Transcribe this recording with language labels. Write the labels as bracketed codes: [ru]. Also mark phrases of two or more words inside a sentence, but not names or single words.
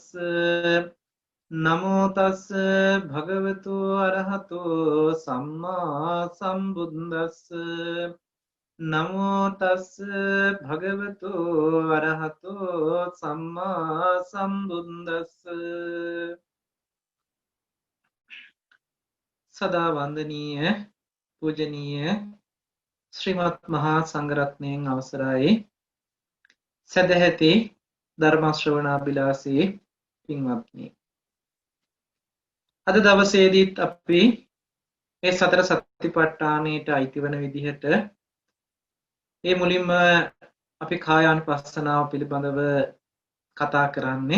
[pi] නමෝ තස් භගවතු අරහතෝ සම්මා සම්බුද්දස්ස. නමෝ තස් භගවතු අරහතෝ සම්මා සම්බුද්දස්ස. [si] සදා වන්දනීය පූජනීය ශ්‍රීමත් මහා සංඝරත්නයන් අවසරයි. සදැහැති ධර්ම ශ්‍රවණාබිලාසී පින්වත්නි, අද දවසේදීත් අපි මේ සතර සතිපට්ඨානයට අයිති වන විදිහට මේ මුලින්ම අපි කායානුපස්සනාව පිළිබඳව කතා කරන්නේ.